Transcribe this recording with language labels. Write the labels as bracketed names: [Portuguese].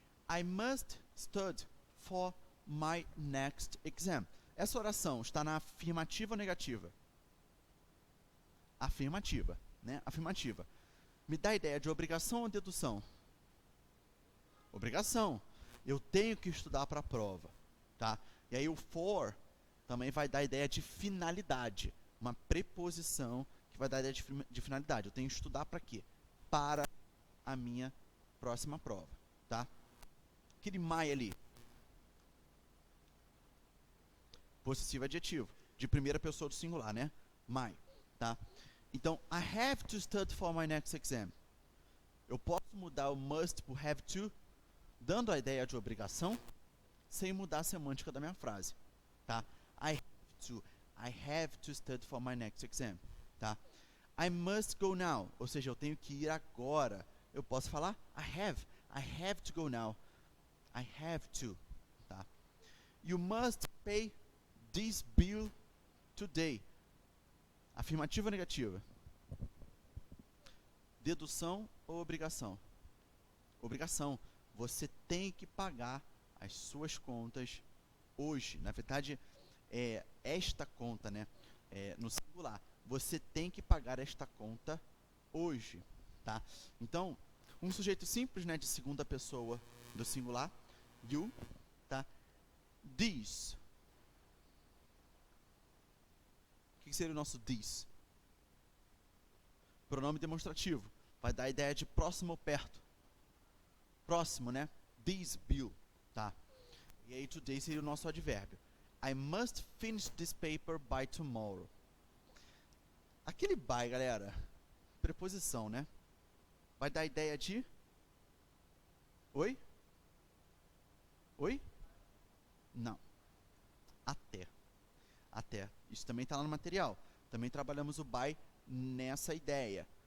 [English] I must study for my next exam. [Portuguese] Essa oração está na afirmativa ou negativa? Afirmativa, né? Afirmativa. Me dá a ideia de obrigação ou dedução? Obrigação. Eu tenho que estudar para a prova, tá? E aí o for também vai dar a ideia de finalidade. Uma preposição que vai dar a ideia de finalidade. Eu tenho que estudar para quê? Para a minha próxima prova, tá? Aquele my ali. Possessivo adjetivo. De primeira pessoa do singular, né? My, tá? [English] Então, I have to study for my next exam. [Portuguese] Eu posso mudar o must por have to, dando a ideia de obrigação, sem mudar a semântica da minha frase, tá? [English] I have to study for my next exam, tá? I must go now, [Portuguese] ou seja, eu tenho que ir agora. Eu posso falar [English] I have to go now. I have to, [Portuguese] tá? [English] You must pay this bill today. [Portuguese] Afirmativa ou negativa? Dedução ou obrigação? Obrigação. Você tem que pagar as suas contas hoje. Na verdade, esta conta, né? No singular. Você tem que pagar esta conta hoje, tá? Então, um sujeito simples, né? De segunda pessoa do singular. You, tá? This. O que seria o nosso this? Pronome demonstrativo. Vai dar a ideia de próximo ou perto. Próximo, né? [English] This bill, [Portuguese] tá? E aí today seria o nosso advérbio. [English] I must finish this paper by tomorrow. [Portuguese] Aquele by, galera, preposição, né? Vai dar a ideia de... Oi? Oi? Não. Até. Até. Isso também está lá no material. Também trabalhamos o by nessa ideia.